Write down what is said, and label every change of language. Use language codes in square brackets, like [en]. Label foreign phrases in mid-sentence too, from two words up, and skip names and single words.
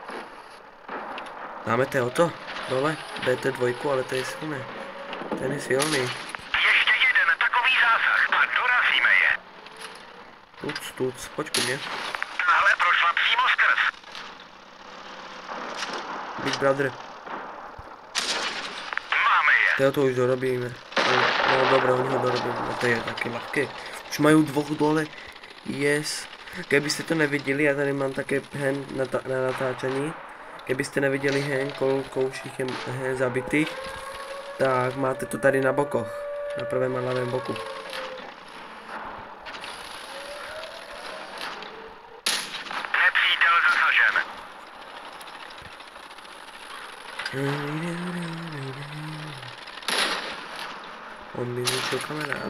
[sk] Dáme to dole? BT2, ale to je silné. Ten je silný. [cs] Ještě jeden takový zásah a dorazíme je. Tuc, pojď ku mně. Tahle prošla přímo skrz. Big Brother. Máme je. [sk] To už dorobíme. No dobré, oni ho dorobili, no to je taky ľahké. Už majú dvoch dole. Yes. Keby ste to nevideli, ja tady mám také hen na natáčaní. Keby ste neviděli hen, koľko už ich je hen zabitých, tak máte to tady na bokoch. Na prvém a ľavém boku. [cs] Nepřítel zasažen. On mi zničil kamaráda.